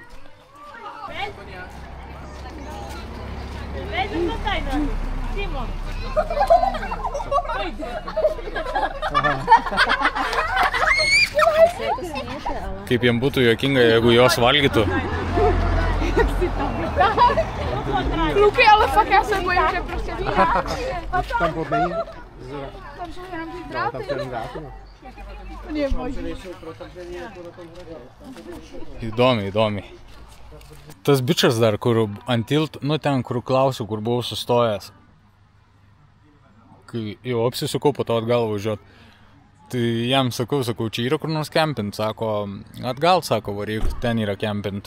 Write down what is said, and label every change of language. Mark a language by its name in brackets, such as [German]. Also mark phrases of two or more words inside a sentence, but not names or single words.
[Lithuanian] Kaip jiem būtų juokinga, jeigu jos valgytų. [Czech] Luky, ale fakt já se bojím, že prostě vyhrá. Tam pod není? Tam jsou jenom ty dráty. Tam ten dráty. To je možný. [Lithuanian] Įdomiai. Tas bičas dar, kur ant tilto, nu ten, kur klausiu, kur buvau sustojęs. Kai jau apsisukau, po to atgal važiuot. Tai jam sakau, čia yra kur nors kempint, sako, atgal, sako, varyk, ten yra kempint.